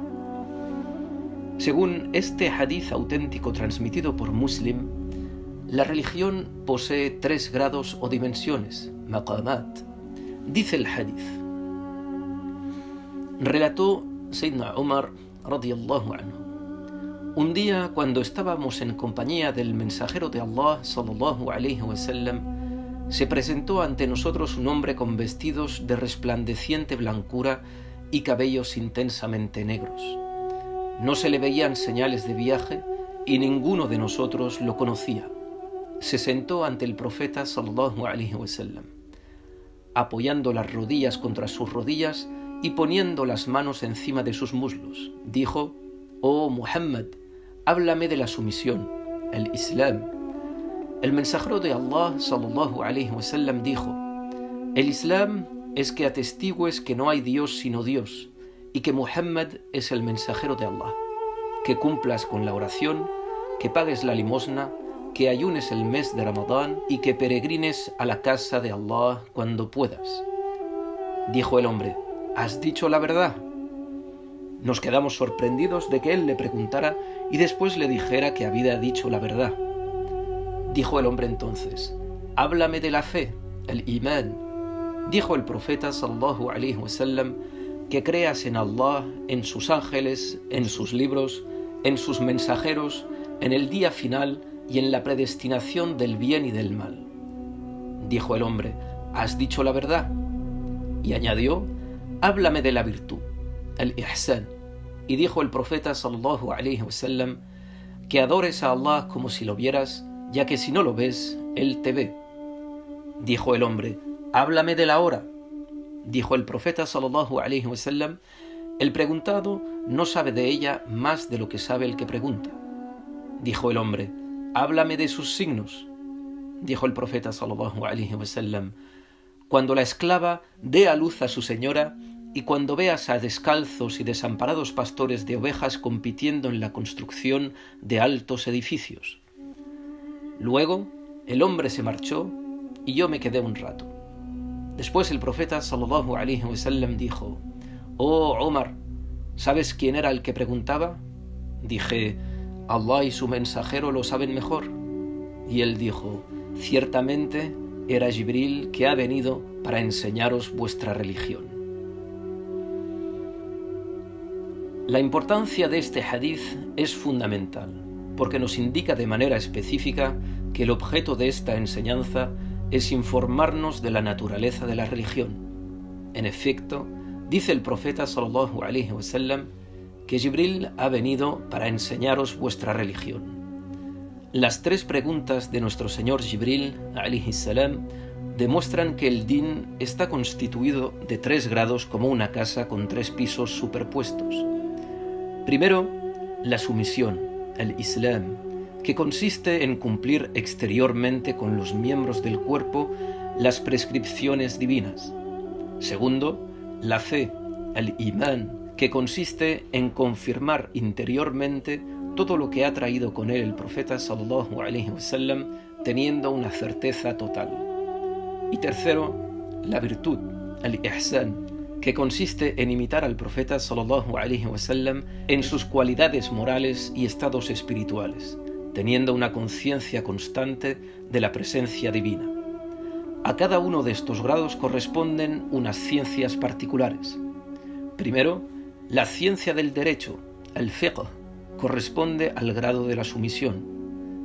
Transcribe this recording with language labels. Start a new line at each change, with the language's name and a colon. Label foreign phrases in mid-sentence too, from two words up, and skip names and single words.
Spanish: Según este hadith auténtico transmitido por Muslim, la religión posee 3 grados o dimensiones, maqamat. Dice el hadith: relató Sayyidina Umar
Arabic: رضي الله عنه:
Spanish: un día, cuando estábamos en compañía del mensajero de Allah
Arabic: صلى الله عليه وسلم,
Spanish: se presentó ante nosotros un hombre con vestidos de resplandeciente blancura y cabellos intensamente negros. No se le veían señales de viaje y ninguno de nosotros lo conocía. Se sentó ante el profeta
Arabic: صلى الله عليه وسلم,
Spanish: apoyando las rodillas contra sus rodillas y poniendo las manos encima de sus muslos. Dijo: «Oh Muhammad, háblame de la sumisión, el Islam». El mensajero de Allah
Arabic: صلى الله عليه وسلم
Spanish: dijo: «El Islam es que atestigües que no hay Dios sino Dios y que Muhammad es el mensajero de Allah, que cumplas con la oración, que pagues la limosna, que ayunes el mes de Ramadán y que peregrines a la casa de Allah cuando puedas». Dijo el hombre: «¿Has dicho la verdad?». Nos quedamos sorprendidos de que él le preguntara y después le dijera que había dicho la verdad. Dijo el hombre entonces: «Háblame de la fe, el imán». Dijo el profeta
Arabic: صلى الله عليه وسلم:
Spanish: «Que creas en Allah, en sus ángeles, en sus libros, en sus mensajeros, en el día final y en la predestinación del bien y del mal». Dijo el hombre: «¿Has dicho la verdad?». Y añadió: «Háblame de la virtud, el ihsan». Y dijo el profeta
Arabic: صلى الله عليه وسلم:
Spanish: «Que adores a Allah como si lo vieras, ya que si no lo ves, Él te ve». Dijo el hombre: «Háblame de la hora». Dijo el profeta
Arabic: صلى الله عليه وسلم:
Spanish: «El preguntado no sabe de ella más de lo que sabe el que pregunta». Dijo el hombre: «Háblame de sus signos». Dijo el profeta
Arabic: صلى الله عليه وسلم:
Spanish: «Cuando la esclava dé a luz a su señora y cuando veas a descalzos y desamparados pastores de ovejas compitiendo en la construcción de altos edificios». Luego el hombre se marchó y yo me quedé un rato. Después el profeta
Arabic: صلى الله عليه وسلم
Spanish: dijo: «Oh Omar, ¿sabes quién era el que preguntaba?». Dije: «Allah y su mensajero lo saben mejor». Y él dijo: «Ciertamente era Jibril, que ha venido para enseñaros vuestra religión». La importancia de este hadith es fundamental, porque nos indica de manera específica que el objeto de esta enseñanza es informarnos de la naturaleza de la religión. En efecto, dice el profeta
Arabic: صلى الله عليه وسلم
Spanish: que Jibril ha venido para enseñaros vuestra religión. Las 3 preguntas de nuestro Señor Jibril
Arabic: عليه السلام
Spanish: demuestran que el din está constituido de 3 grados como una casa con 3 pisos superpuestos. Primero, la sumisión, el Islam, que consiste en cumplir exteriormente con los miembros del cuerpo las prescripciones divinas. Segundo, la fe, el imán, que consiste en confirmar interiormente todo lo que ha traído con él el profeta
Arabic: صلى الله عليه وسلم,
Spanish: teniendo una certeza total. Y tercero, la virtud, el ihsan, que consiste en imitar al profeta
Arabic: صلى الله عليه وسلم
Spanish: en sus cualidades morales y estados espirituales, teniendo una conciencia constante de la presencia divina. A cada uno de estos grados corresponden unas ciencias particulares. Primero, la ciencia del derecho, el fiqh, corresponde al grado de la sumisión.